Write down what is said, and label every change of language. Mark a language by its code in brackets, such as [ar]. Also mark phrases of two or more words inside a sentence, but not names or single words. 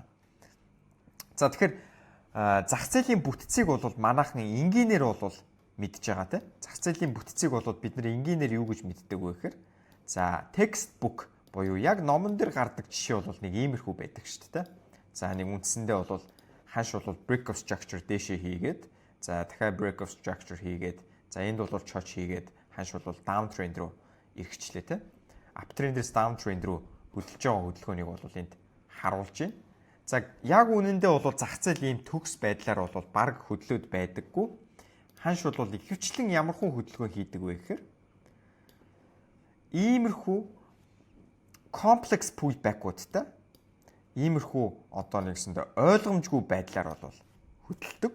[mn] За тэгэхээр зах зээлийн бүтцийг бол манайхан энгийнээр бол мэдж байгаа тийм. Зах зээлийн бүтцийг бол бид нар энгийнээр юу гэж мэддэг вэ гэхээр за textbook буюу яг номон дээр гардаг жишээ бол нэг иймэрхүү байдаг шүү дээ. За нэг үндсэндээ бол ханш бол [en] break of structure [mn] дээшээ хийгээд за дахиад [en] break of structure [mn] хийгээд за энд бол чоч хийгээд ханш бол [en] down trend [mn] руу эргэжлээ тийм. [en] Up trend- [mn] ээс [en] down trend [mn] руу хөдөлж байгаа хөдөлгөөнийг бол энд харуулж байна. За яг үнэндээ бол зах зээл ийм төгс байдлаар бол баг хөдлөөд байдаггүй. Ханш бол ихэвчлэн ямар хүн хөдөлгөөн хийдэг вэ гэхээр иймэрхүү комплекс pullback-уудтай иймэрхүү одоо нэгсэндээ ойлгомжгүй байдлаар бол хөдөлдөг.